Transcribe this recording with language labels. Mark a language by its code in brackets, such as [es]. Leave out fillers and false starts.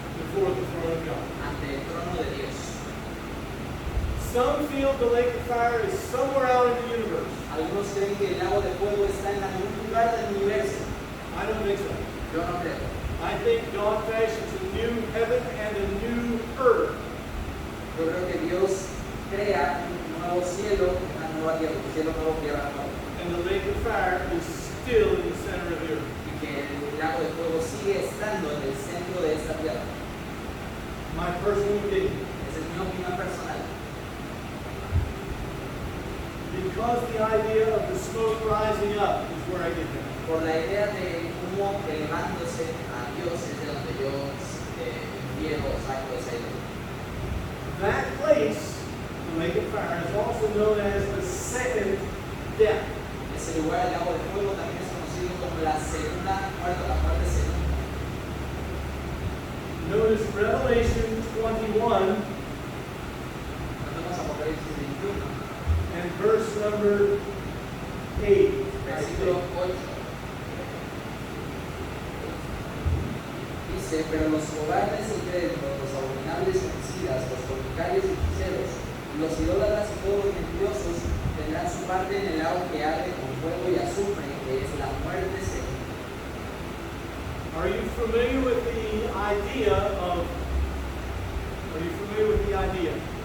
[en] Before the throne of God. [es] ante el trono de Dios. [en] Some feel the lake of fire is somewhere out in the universe. [es] Algunos creen que el lago de fuego está en algún lugar del universo. [en] I don't think so. [es] Yo no creo. [en] I think God fashions a new heaven and a new earth. [es] Yo creo que Dios crea un nuevo cielo, una nueva tierra, un cielo nuevo, tierra nueva. [en] And the lake of fire is still in the center of the earth. [es] Y que el lago de fuego sigue estando en el centro de esta tierra. [en] My personal opinion. [es] Esa es mi opinión personal. [en] Because the idea of the smoke rising up is where I get that. [es] Por la idea de humo elevándose a Dios es de donde yo infiero o saco esa idea. [en] That place, the lake of fire, is also known as the second death. [es] Ese lugar, el lago de fuego, también es conocido como la segunda muerte, la muerte segunda. [en] Notice Revelation 21 [es] Tenemos Apocalipsis 21, [en] and verse number 8. [es] versículo 8. Dice, Dice, pero los cobardes incrédulos, los abominables homicidas, los fornicarios y hechiceros, los idólatras y todos los mentirosos tendrán su parte en el lago que arde con fuego y azufre, que es la muerte segunda. [en] Are you familiar with the idea of? Are you familiar with the idea?